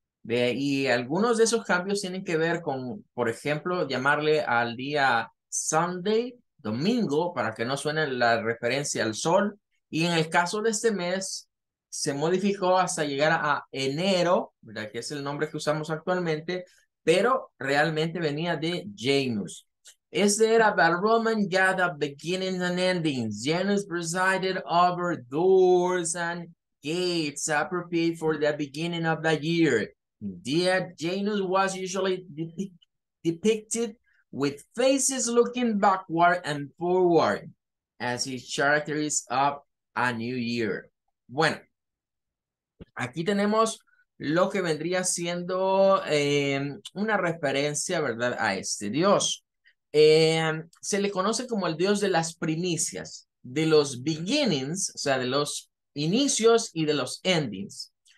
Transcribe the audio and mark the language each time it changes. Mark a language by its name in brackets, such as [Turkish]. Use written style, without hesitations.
[Spanish] Y algunos de esos cambios tienen que ver con, por ejemplo, llamarle al día Sunday, domingo, para que no suene la referencia al sol. Y en el caso de este mes, se modificó hasta llegar a enero, ¿verdad? Que es el nombre que usamos actualmente, pero realmente venía de Janus. [English] Is there a Roman god of beginnings and endings? Janus presided over doors and gates appropriate for the beginning of the year. Indeed, Janus was usually depicted with faces looking backward and forward as his characters of a new year. [Spanish] Bueno, aquí tenemos lo que vendría siendo una referencia, ¿verdad?, a este dios. Se le conoce como el dios de las primicias, de los beginnings, o sea, de los inicios y de los endings.